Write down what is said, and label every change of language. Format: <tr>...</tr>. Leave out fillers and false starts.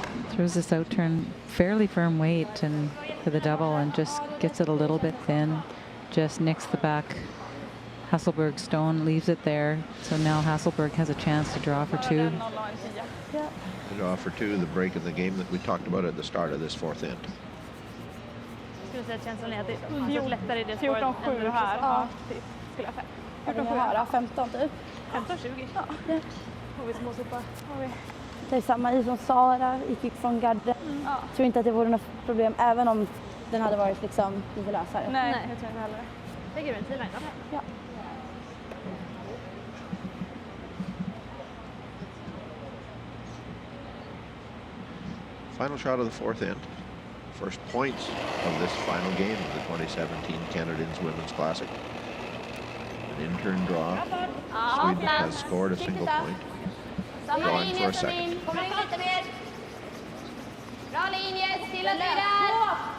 <en>Throws this out turn fairly firm weight and for the double and just gets it a little bit thin. Just nicks the back Hasselborg stone, leaves it there. So now Hasselborg has a chance to draw for 2. To draw for 2, the break in the game that we talked about at the start of this fourth end.</en> <sv>Skulle säga att känslan är att det känns lättare i det spåret än du här. Ja, skulle jag säga. 15 typ. 15-20. Ja. Får vi småsopa. Det är samma i som Sara, gick från garden. Ja. Tror inte att det vore något problem även om den hade varit liksom lite lösare. Nej, jag tror inte heller. Lägger du en T-line då? Ja.</sv> <en>Final shot of the fourth end. First points of this final game of the 2017 Canadians Women's Classic. An in-turn draw. Sweden has scored a single point. Going for a second.</en> <sv>Kommer in lite mer. Bra linje, stilla sig där.</sv>